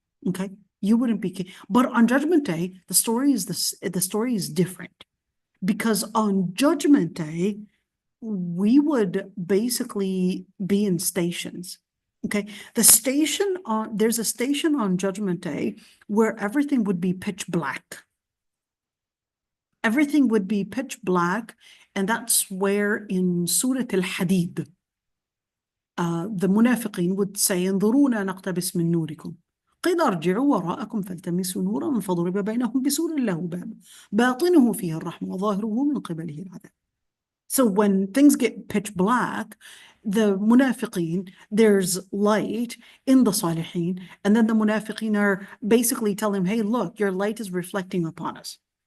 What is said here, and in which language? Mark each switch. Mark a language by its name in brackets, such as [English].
[English] Okay, you wouldn't be, but on Judgment Day, the story is different, because on Judgment Day, we would basically be in stations. Okay, there's a station on Judgment Day where everything would be pitch black. Everything would be pitch black, and that's where in Surah Al-Hadid, the munafiqeen would say, [Arabic] انظرونا نقتبس من نوركم قيل ارجعوا وراءكم فالتمسوا نورا فضرب بينهم بسور له باب باطنه فيه الرحمة وظاهره من قبله العذاب. [English] So when things get pitch black, the munafiqeen, there's light in the salihin, and then the munafiqeen are basically telling him, hey, look, your light is reflecting upon us.